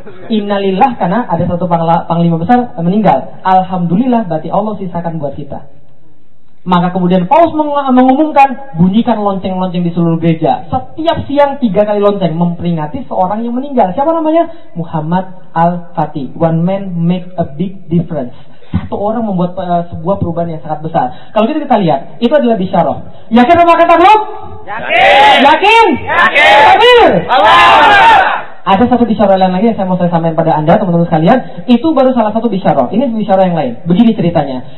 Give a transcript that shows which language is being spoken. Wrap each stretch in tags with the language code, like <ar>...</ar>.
<id>Innalillah karena ada satu panglima besar meninggal. Alhamdulillah berarti Allah sisakan buat kita. Maka kemudian Paus mengumumkan, bunyikan lonceng-lonceng di seluruh gereja. Setiap siang 3 kali lonceng memperingati seorang yang meninggal. Siapa namanya? Muhammad Al-Fatih.</id> <en>One man make a big difference.</en> <id>Satu orang membuat sebuah perubahan yang sangat besar. Kalau gitu kita lihat, itu adalah bisyarah. Yakin atau makan takluk? Yakin! Yakin! Yakin! Amir! Allah! ada satu bisyarah lain lagi yang saya mau saya sampaikan pada Anda, teman-teman sekalian. Itu baru salah satu bisyarah. Ini bisyarah yang lain. Begini ceritanya.</id>